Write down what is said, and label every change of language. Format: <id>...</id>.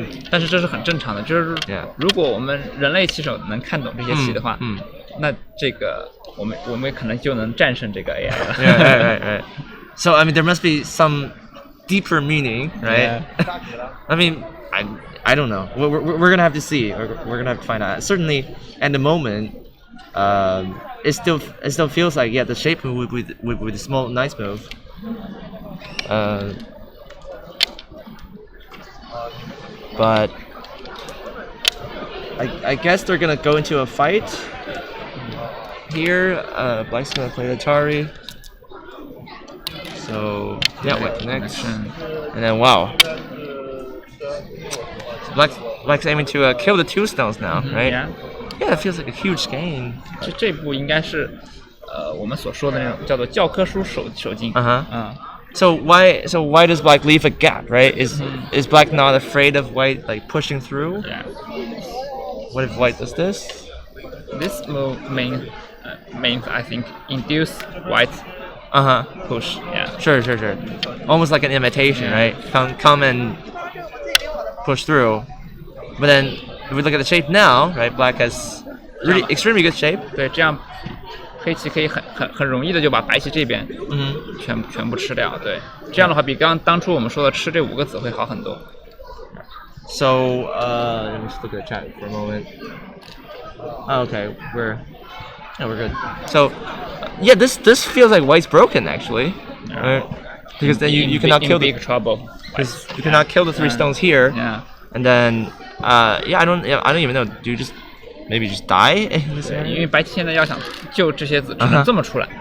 <zh>但是这是很正常的，就是</zh> <en>Yeah.</en> <zh>如果我们人类棋手能看懂这些棋的话，那这个我们可能就能战胜这个 AI 了。</zh> <en>Right. So I mean, there must be some deeper meaning, right? Yeah. I mean, I don't know. We're gonna have to see. We're gonna have to find out. Certainly, at the moment, it still feels like the shape move with the small nice move. But I guess they're gonna go into a fight here. Black's gonna play the Atari. So yeah, white connects, and then wow. Black's aiming to kill the 2 stones now, right? Yeah. Yeah, it feels like a huge gain.</en> <zh>这步应该是我们所说的那种叫做教科书手劲。</zh> <en>So why does Black leave a gap, right? Is Black not afraid of White like pushing through? Yeah. What if White does this? This move means I think induce White push. Yeah. Sure. Almost like an imitation, right? Come and push through. But then if we look at the shape now, right? Black has really extremely good shape.</en> <zh>对，这样黑棋可以很容易的就把白棋这边全部吃掉。对，这样的话比当初我们说的吃这5个子会好很多。</zh> <en>So let me just look at the chat for a moment. Oh, okay, we're good. So yeah, this feels like White's broken actually, right? Because then you cannot kill big trouble. Because you cannot kill the 3 stones here. Yeah. And then I don't even know. Do you just maybe just die in this</en> <zh>对，</zh> <en>area?</en> <zh>因为白棋现在要想救这些子，只能这么出来。</zh>